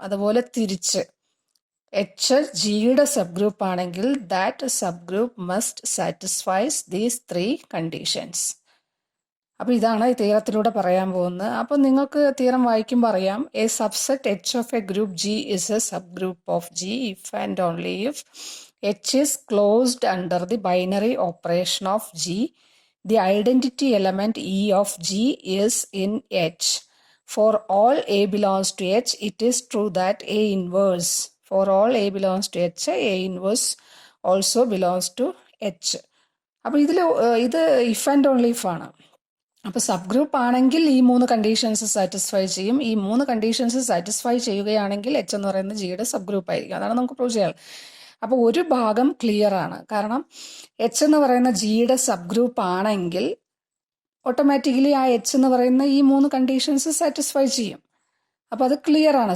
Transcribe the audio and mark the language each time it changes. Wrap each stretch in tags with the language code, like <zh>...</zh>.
<ml>അതുപോലെ തിരിച്ച് എച്ച് ജിയുടെ സബ് ഗ്രൂപ്പ് ആണെങ്കിൽ</ml> <en>That subgroup must satisfies these 3 conditions.</en> <ml>അപ്പോൾ ഇതാണ് ഈ തീരത്തിലൂടെ പറയാൻ പോകുന്നത്. അപ്പോൾ നിങ്ങൾക്ക് തീരം വായിക്കുമ്പോൾ അറിയാം,</ml> <en>A subset H of a group G is a subgroup of G if and only if H is closed under the binary operation of G. The identity element E of G is in H. For all A belongs to H, it is true that A inverse. For all A belongs to H, A inverse also belongs to H.</en> <ml>അപ്പോൾ ഇത്</ml> <en>if and only if</en> <ml>ആണ്. അപ്പോൾ sub group ആണെങ്കിൽ ഈ 3 conditions satisfy ചെയ്യും. ഈ 3 conditions satisfy ചെയ്യുകയാണെങ്കിൽ H എന്ന് പറയുന്നത് ജിയുടെ സബ് ഗ്രൂപ്പ് ആയിരിക്കും. അതാണ് നമുക്ക് പ്രൂവ് ചെയ്യാൻ. അപ്പോൾ ഒരു ഭാഗം ക്ലിയർ ആണ്. കാരണം എച്ച് എന്ന് പറയുന്ന ജിയുടെ സബ് ഗ്രൂപ്പ് ആണെങ്കിൽ ഓട്ടോമാറ്റിക്കലി ആ എച്ച് എന്ന് പറയുന്ന ഈ 3 കണ്ടീഷൻസ് സാറ്റിസ്ഫൈ ചെയ്യും. അപ്പോൾ അത് ക്ലിയർ ആണ്.</ml>